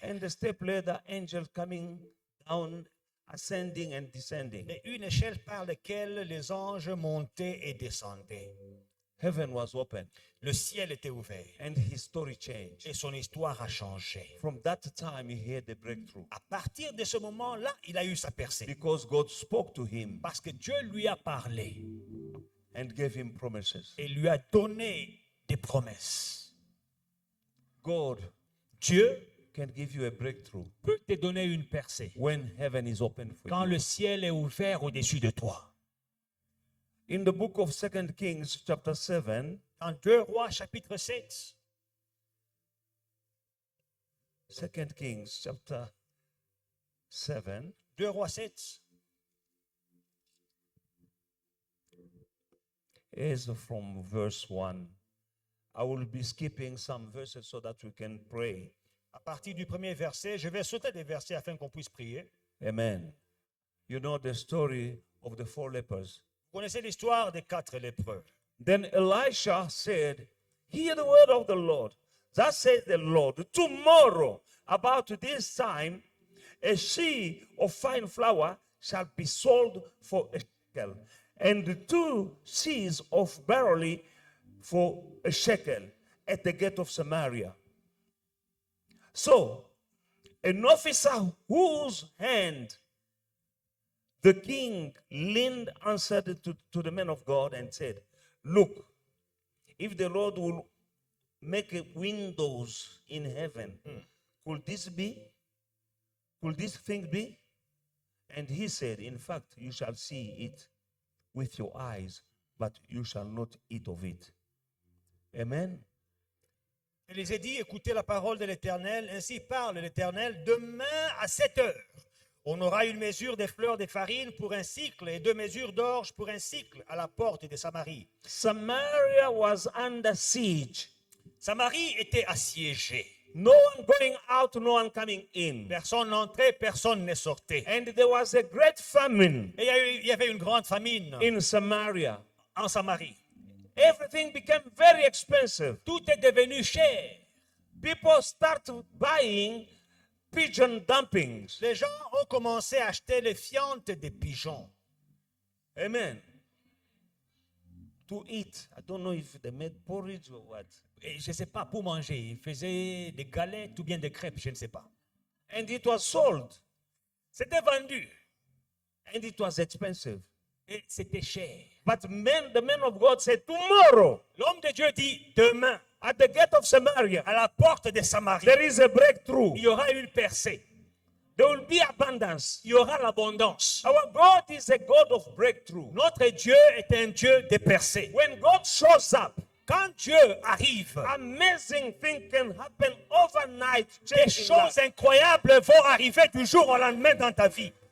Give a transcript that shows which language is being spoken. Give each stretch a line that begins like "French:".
English: and a step ladder, angel coming down, ascending and descending.
French: et une échelle par laquelle les anges montaient et descendaient.
English: Heaven was open,
French: Le ciel était ouvert
English: and his story changed.
French: et son histoire a changé.
English: From that time, he had the breakthrough
French: À partir de ce moment-là, il a eu sa percée
English: because God spoke to him
French: parce que Dieu lui a parlé
English: and gave him promises.
French: et lui a donné des promesses.
English: God
French: Dieu
English: can give you a breakthrough
French: peut te donner une percée
English: when heaven is open for
French: quand
English: you.
French: le ciel est ouvert au-dessus de toi.
English: In the book of 2 Kings, chapter 7,
French: Dans 2 Rois, chapitre 7,
English: 2 Kings, chapter 7,
French: 2 Rois 7,
English: is from verse 1. I will be skipping some verses so that we can pray.
French: à partir du premier verset, je vais sauter des versets afin qu'on puisse prier.
English: Amen. You know the story of the 4 lepers.
French: Vous connaissez l'histoire des 4 lépreux.
English: Then Elisha said, hear the word of the Lord. Thus says the Lord, tomorrow about this time, a sheaf of fine flour shall be sold for a shekel, and 2 seahs of barley for a shekel at the gate of Samaria. So, an officer whose hand the king leaned answered to the man of God and said, look, if the Lord will make windows in heaven, could this be? Could this thing be? And he said, in fact, you shall see it with your eyes, but you shall not eat of it. Amen.
French: Il les a dit, écoutez la parole de l'Éternel, ainsi parle l'Éternel, demain à 7 heures, on aura une mesure des fleurs de farine pour un cycle et 2 mesures d'orge pour un cycle à la porte de Samarie.
English: Samaria was under siege.
French: Samarie était assiégée.
English: No one going out, no one coming in.
French: Personne n'entrait, personne ne sortait.
English: And there was a great famine
French: Et il y avait une grande famine
English: in Samaria.
French: en Samarie.
English: Everything became very expensive.
French: Tout est devenu cher.
English: People start buying pigeon dumpings.
French: Les gens ont commencé à acheter les fientes des pigeons.
English: Amen. To eat. I don't know if they made porridge or what.
French: Et je ne sais pas, pour manger. Ils faisaient des galettes ou bien des crêpes, je ne sais pas.
English: And it was sold.
French: C'était vendu.
English: And it was expensive.
French: Et c'était cher.
English: But the man of God said, tomorrow,
French: L'homme de Dieu dit, demain,
English: at the gate of Samaria,
French: à la porte de Samarie,
English: there is a breakthrough.
French: il y aura une percée.
English: There will be abundance.
French: Il y aura l'abondance.
English: Our God is a God of breakthrough.
French: Notre Dieu est un Dieu de percées.
English: When God shows up,
French: Quand Dieu arrive,
English: amazing things can happen overnight.
French: des
English: changing
French: choses
English: lives.
French: incroyables vont arriver du jour au lendemain dans ta vie.